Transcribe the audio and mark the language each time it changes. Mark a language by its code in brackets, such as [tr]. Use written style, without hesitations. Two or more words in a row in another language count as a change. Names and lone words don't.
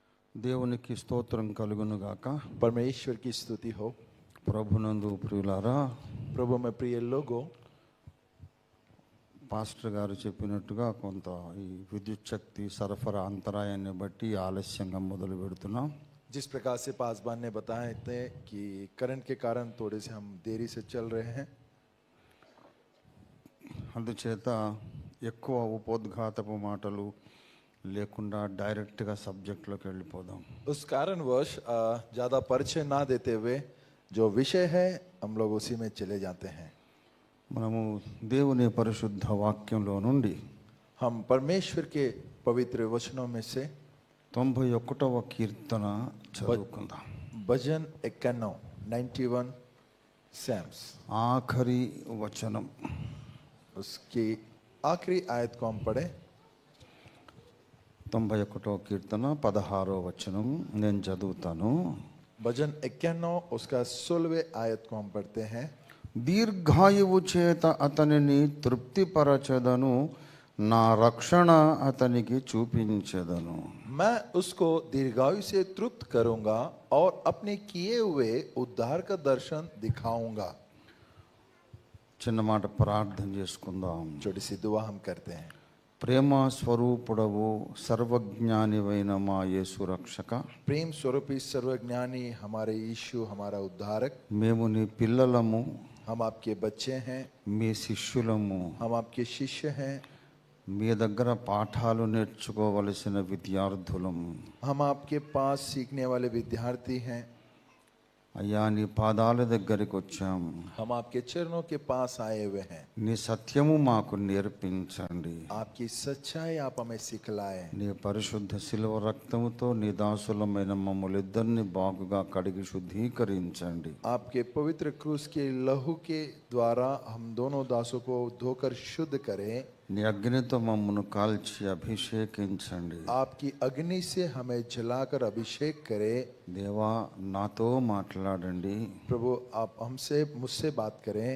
[te] దేవునికి స్తోత్రం కలుగును గాక. [hi] परमेश्वर की स्तुति हो। [te] ప్రభునందు ప్రియులారా, [hi] प्रभु में प्रिय लोगों, [te] పాస్టర్ గారు చెప్పినట్టుగా కొంత ఈ విద్యుత్ శక్తి సరఫరా అంతరాయాన్ని బట్టి ఆలస్యంగా మొదలు పెడుతున్నాం. [hi] जिस प्रकार से पासवान ने बताए थे कि करंट के कारण थोड़े से हम देरी से चल रहे हैं, [te] అందుచేత ఎక్కువ ఉపోద్ఘాతపు మాటలు లేకుండా డైరెక్ట్గా సబ్జెక్ట్లోకి వెళ్ళిపోదాం. [hi] उस कारणवश ज़्यादा परिचय ना देते हुए जो विषय है हम लोग उसी में चले जाते हैं। [te] మనము దేవుని పరిశుద్ధ వాక్యంలో నుండి [hi] हम परमेश्वर के पवित्र वचनों में से [te] 91వ కీర్తన చదువుకుందాం. [hi] भजन 91 सैम्स [te] ఆఖరి వచనం, [hi] उसकी आखिरी आयत को हम पढ़े। [te] 91వ కీర్తన 16వ వచనం నేను చదువుతాను. [hi] भजन 91 उसका 16वें आयत को हम पढ़ते हैं। [te] దీర్ఘాయువు చేత అతనిని తృప్తిపరచెదను, నా రక్షణ అతనికి చూపించెదను. [hi] मैं उसको दीर्घायु से तृप्त करूंगा और अपने किए हुए उद्धार का दर्शन दिखाऊंगा। [te] చిన్న మాట ప్రార్థన చేసుకుందాం. [hi] छोटी सी दुआ हम करते हैं। [te] ప్రేమ స్వరూపుడవు సర్వజ్ఞానివైన మా యేసు రక్షక, [hi] प्रेम स्वरूपी सर्वज्ञानी हमारे यीशु हमारा उद्धारक, [te] మేము నీ పిల్లలము, [hi] हम आपके बच्चे हैं, [te] మీ శిష్యులము, [hi] हम आपके शिष्य हैं, [te] మీ దగ్గర పాఠాలు నేర్చుకోవలసిన విద్యార్థులము. [hi] हम आपके पास सीखने वाले विद्यार्थी हैं। [te] అయ్యా, నీ పాదాల దగ్గరికి వచ్చాం. [hi] हम आपके चरणों के पास आए हुए हैं। [te] నీ సత్యము మాకు నేర్పించండి. [hi] आपकी सच्चाई आप हमें सिखलाएं। [te] నీ పరిశుద్ధ శిలువ రక్తముతో నీ దాసులమైన మమ్మల్నిద్దరిని బాగుగా కడిగి శుద్ధీకరించండి. [hi] आपके पवित्र क्रूस के लहू के द्वारा हम दोनों दासों को धोकर शुद्ध करें। [te] నీ అగ్నితో మమ్మను కాల్చి అభిషేకించండి. [hi] आपकी अग्नि से हमें जलाकर अभिषेक करें। [te] దేవా, నాతో మాట్లాడండి. [hi] प्रभु आप हमसे मुझसे बात करें,